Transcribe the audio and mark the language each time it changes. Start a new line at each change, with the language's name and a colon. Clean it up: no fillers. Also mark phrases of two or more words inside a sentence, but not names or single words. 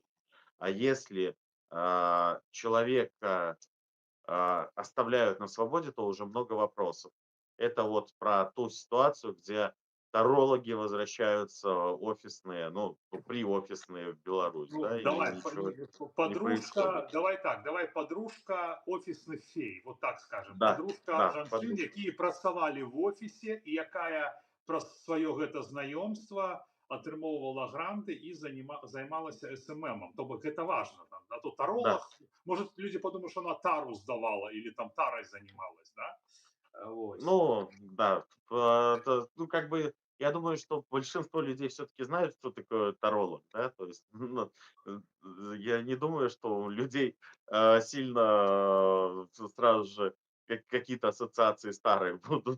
Russian: А если человека оставляют на свободе, то уже много вопросов. Это вот про ту ситуацию, где тарологи возвращаются офисные, ну, приофисные в Беларусь, Ну, да, и давай, ничего не происходит. подружка, давай так, давай подружка офісних фей, вот так скажем. Да, Подружка да,
Belarusian: жанчын, якія працавалі в офісе і якая праз сваё гэта знаёмства атрымоўвала гранты і займалася СММом.
Russian: То бок это важно. Там, да, то да. таролог, может, люди подумают, что она тару сдавала или там тарой занималась, да? Вот. Ну, да, ну, как бы, я думаю, что большинство людей все-таки знают, что такое таролог, да, то есть, ну, я не думаю, что у людей сильно сразу же какие-то ассоциации старые будут,